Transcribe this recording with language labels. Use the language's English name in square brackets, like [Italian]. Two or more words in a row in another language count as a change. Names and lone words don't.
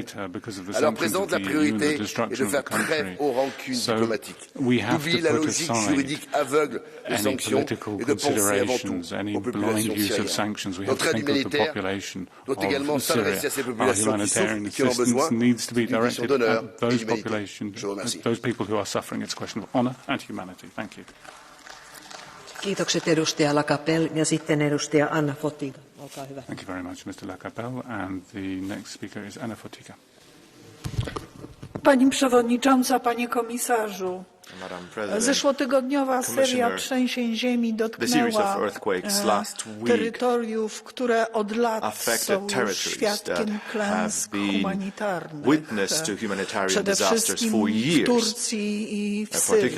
[French] À leur présence, la priorité est de faire trêve aux rancunes diplomatiques, d'oublier la logique juridique aveugle des sanctions et de penser avant tout aux populations syriennes. Notre aide humanitaire doit également s'adresser à ces populations qui souffrent et qui en ont besoin d'une question d'honneur et d'humanité. Je vous remercie. [English] Are suffering. It's a question of honour and humanity. Thank you. [Finnish] Kiitokset edustaja Lacapelle ja sitten edustaja Anna Fotyga. Olkaa hyvä. [English] Thank you very much, Mr. Lacapelle. And the next speaker is Anna Fotyga. [Polish] Pani Przewodnicząca, Panie Komisarzu, zeszłotygodniowa seria trzęsień ziemi dotknęła terytoriów, które od lat są już świadkiem klęsk humanitarnych, przede wszystkim w Turcji i w Syrii.